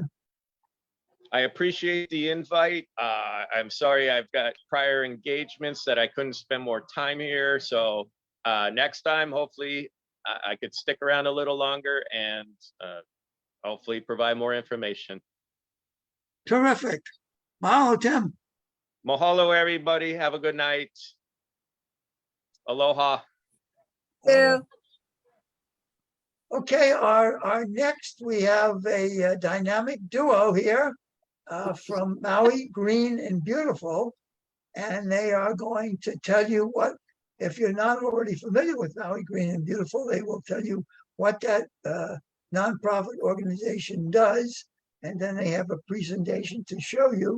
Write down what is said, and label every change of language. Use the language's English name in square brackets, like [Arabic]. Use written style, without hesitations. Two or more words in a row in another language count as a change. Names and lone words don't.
[English] I appreciate the invite. I'm sorry I've got prior engagements that I couldn't spend more time here. So next time, hopefully I could stick around a little longer and hopefully provide more information. Terrific. Mahalo, Tim. Mahalo, everybody. Have a good night. Aloha. Yeah. Okay, our next, we have a dynamic duo here from Maui Green and Beautiful, and they are going to tell you what, if you're not already familiar with Maui Green and Beautiful, they will tell you what that nonprofit organization does, and then they have a presentation to show you.